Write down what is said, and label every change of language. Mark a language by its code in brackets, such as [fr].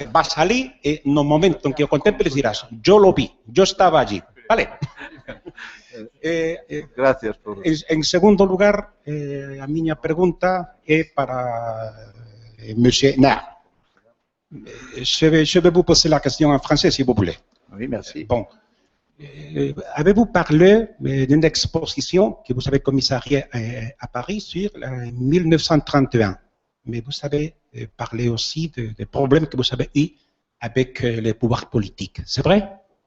[gl] Vas ali e no momento en que o contemples dirás, [es] yo lo vi, yo estaba allí. [gl] Vale. Gracias por... En segundo lugar, a miña pregunta é para Monsieur Nard. [fr] Je vais vous poser la question en français, si vous voulez. Oui, merci. Bon. Avez-vous parlé d'une exposition que vous avez commissariée à Paris sur 1931? Mais vous avez parlé aussi des problèmes que vous avez eus avec les pouvoirs politiques. C'est vrai?